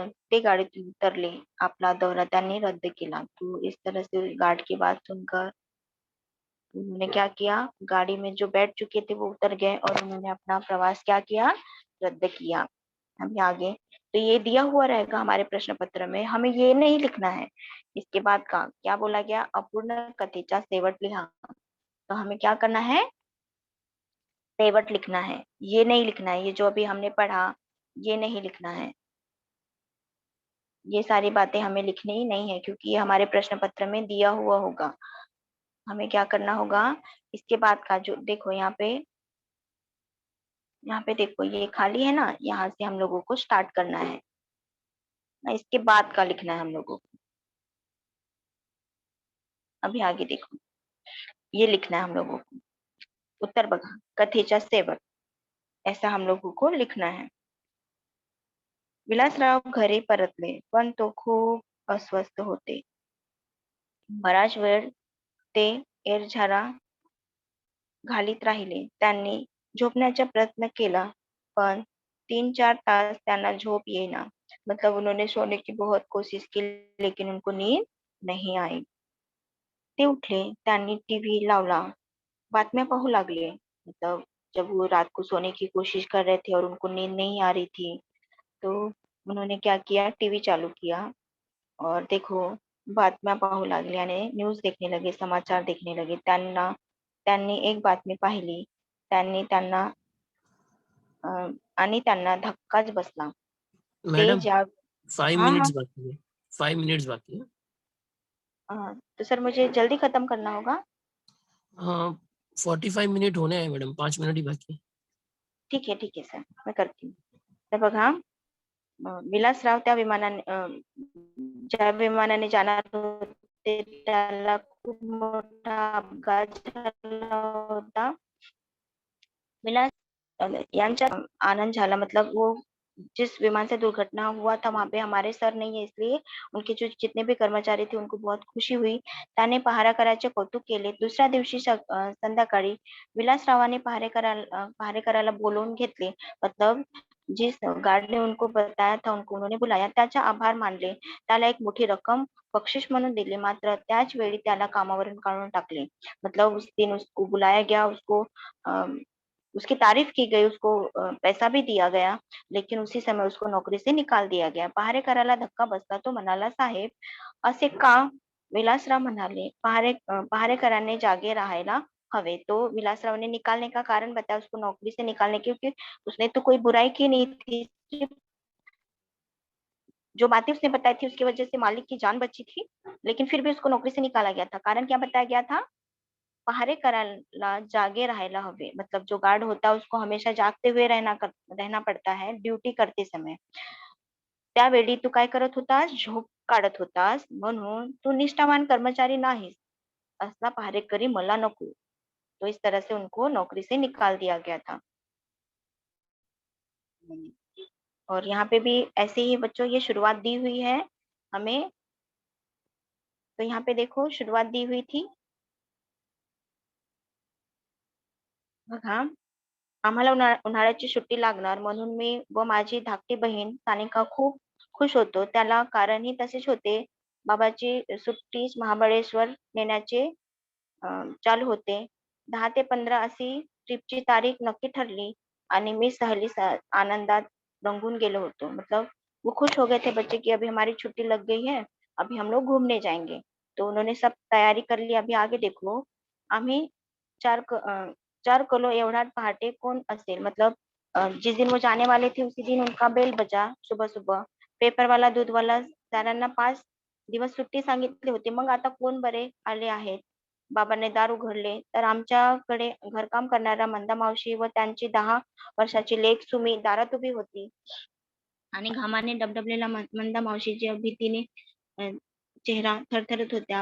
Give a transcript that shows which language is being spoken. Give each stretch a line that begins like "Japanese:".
Marathi: ते गाडीतून उतरले,
Hindi: अपना दौरा
Marathi: त्यांनी रद्द केला।
Hindi: तो इस तरह से गार्ड की बात सुनकर उन्होंने क्या किया, गाड़ी में जो बैठ चुके थे वो उतर गए, और उन्होंने अपना प्रवास क्या किया, रद्द किया। अभी आगे तो ये दिया हुआ रहेगा हमारे प्रश्न पत्र में, हमें ये नहीं लिखना है। इसके बाद का क्या बोला गया,
Marathi: अपूर्ण कथेचा शेवट लिहा।
Hindi: तो हमें क्या करना है, शेवट लिखना है, ये नहीं लिखना है। ये जो अभी हमने पढ़ा, ये नहीं लिखना है। ये सारी बातें हमें लिखनी ही नहीं है, क्योंकि ये हमारे प्रश्न पत्र में दिया हुआ होगा। हमें क्या करना होगा, इसके बाद का जो देखो यहाँ पे देखो ये खाली है ना, यहाँ से हम लोगों को स्टार्ट करना है ना, इसके बाद का लिखना है हम लोगों को। अभी आगे देखो, ये लिखना है हम लोगों को,
Marathi: उत्तर बघा कथेच्या शेवट,
Hindi: ऐसा हम लोगों को लिखना है।
Marathi: विलासराव घरी परतले, पण तो खूप अस्वस्थ होते. बराच वेळ ते एरझारा घालीत राहिले. त्यांनी झोपण्याचा प्रयत्न केला, पण 3-4 तास त्यांना झोप येईना.
Hindi: मतलब उन्होंने सोने की बहुत कोशिश की, लेकिन उनको नींद नहीं आई.
Marathi: ते उठले, त्यांनी टीव्ही लावला, बातम्या पाहू लागले.
Hindi: मतलब जब वो रात को सोने की कोशिश कर रहे थे और उनको नींद नहीं आ रही थी, तो उन्होंने क्या किया, टीवी चालू किया और देखो
Marathi: बातम्या पाहू लागले आणि
Hindi: न्यूज देखने लगे, समाचार देखने लगे.
Marathi: त्यांनी एक बातमी पाहिली. त्यांनी त्यांना अ, आणि त्यांना धक्काच बसला. ते मैडम ज्या 5
Hindi: हाँ, हाँ। मिनट्स बाकी है, 5 मिनट्स बाकी है। तो सर मुझे जल्दी खत्म करना होगा?
Marathi: हाँ, 45 मिनिट होणे आहे मॅडम, 5 मिनिट ही बाकी आहे.
Hindi: ठीक है सर, मैं करती हूँ.
Marathi: तर बघा, विलासराव त्या विमानाने ज्या विमानाने जाणार होते त्याला खूप मोठा अपघात झाला होता. विलास यांचा आनंद झाला,
Hindi: मतलब वो जिस विमान से दुर्घटना हुआ था वहां पे हमारे सर नहीं है, इसलिए उनके जो जितने भी कर्मचारी थे उनको बहुत खुशी हुई.
Marathi: त्याने पहारा करायचे कौतुक केले. दुसऱ्या दिवशी संध्याकाळी विलासरावाने पहारे करायला बोलवून घेतले.
Hindi: मतलब जिस गार्ड ने उनको बताया था, उनको उन्होंने बुलाया,
Marathi: त्याचे आभार मानले. त्याला एक मोठी रक्कम बक्षीस म्हणून दिली. मात्र त्याच वेळी त्याला कामावरून काढून टाकले.
Hindi: मतलब उस दिन उसको बुलाया गया, उसकी तारीफ की गई, उसको पैसा भी दिया गया, लेकिन उसी समय उसको नोकरी से निकाल दिया गया.
Marathi: पहारेकराला धक्का बसला. तो म्हणाला, साहेब असे का? विलासराव म्हणाले, पहारेकरांनी जागे राहायला हवे.
Hindi: तो विलासराव ने निकालने का कारण बताया, उसको नौकरी से निकालने, क्योंकि उसने तो कोई बुराई की नहीं थी. जो बातें उसने बताई थी उसकी वजह से मालिक की जान बची थी, लेकिन फिर भी उसको नौकरी से निकाला गया था. कारण क्या बताया गया था?
Marathi: पहारेकराला जागे राहायला हवे.
Hindi: मतलब जो गार्ड होता है उसको हमेशा जागते हुए रहना पड़ता है ड्यूटी करते समय.
Marathi: त्यावेळी तू काय करत होतास? झोप काढत होतास, म्हणून तू निष्ठावान कर्मचारी नाहीस. असला पहारेकरी मला नको.
Hindi: तो इस तरह से उनको नौकरी से निकाल दिया गया था. और यहाँ पे भी ऐसे ही बच्चों ये शुरुआत दी हुई है हमें. तो यहाँ पे देखो शुरुआत दी हुई थी बघा.
Marathi: आम्हाला उन्हाळ्याची सुट्टी लागणार, म्हणून मी व माझी धाकटी बहीण सानिका खूप खुश होतो. त्याला कारणही तसेच होते. बाबाची सुट्टीच महाबळेश्वर नेण्याचे चालू होते. 10 ते 15 अशी ट्रिपची तारीख नक्की ठरली आणि मी आनंदात रंगून गेलो होतो.
Hindi: मतलब वो खुश हो गए थे बच्चे की अभी हमारी छुट्टी लग गई है, अभी हम लोग घूमने जाएंगे. तो उन्होंने सब तैयारी कर ली. अभी आगे देखो,
Marathi: आम्ही 4 किलो एवढा पहाटे कौन असेल.
Hindi: मतलब जिस दिन वो जाने वाले थे उसी दिन उनका बेल बजा सुबह सुबह.
Marathi: पेपर वाला दूध वाला सारांना 5 दिवस सुट्टी सांगितली होती. मग आता कोण बरे आले आहेत. बाबांनी दार उघडले तर आमच्याकडे घरकाम करणाऱ्या मंदा मावशी व त्यांची 10 वर्षाची लेक सुमी दारात उभी होती. आणि घामाने डबडबलेला मंदा मावशीच्या भीतीने चेहरा थरथरत होत्या.